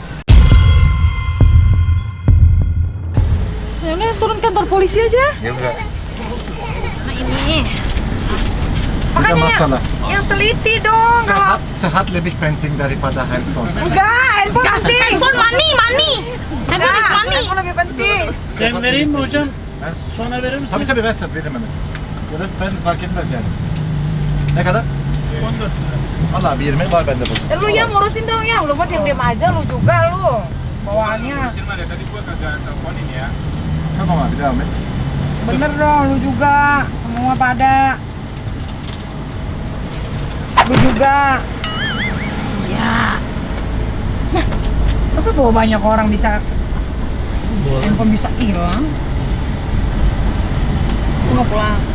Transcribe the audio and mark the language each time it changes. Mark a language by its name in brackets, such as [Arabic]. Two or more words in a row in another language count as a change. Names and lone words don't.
[Indonesian] Ya udah, turun kantor polisi aja. Ya udah. Nah ini. Tidak Makanya masalah. yang teliti dong. Kalau Sehat lebih penting daripada handphone. enggak, handphone penting. [English] Handphone money. Handphone is money. [Indonesian] Handphone lebih penting. [Turkish] Sen vereyim mi hocam? Sonra verir misin? Tabii versen veririm hemen. Ya da ben fark etmez yani. Ne kadar? 14. Valla bir 20 var bende bu. [Indonesian] Lu yang ngurusin dong ya. Lu mau diam-diam aja lu juga lu. Bawaannya. Silma dari tadi gua kagak teleponin ya. [Turkish] Tamam abi devam et. [Indonesian] Bener dong, lu juga. Semua pada. Lu juga. Ya. Nah, masa bawa banyak orang bisa handphone bisa hilang? Lu nggak pulang.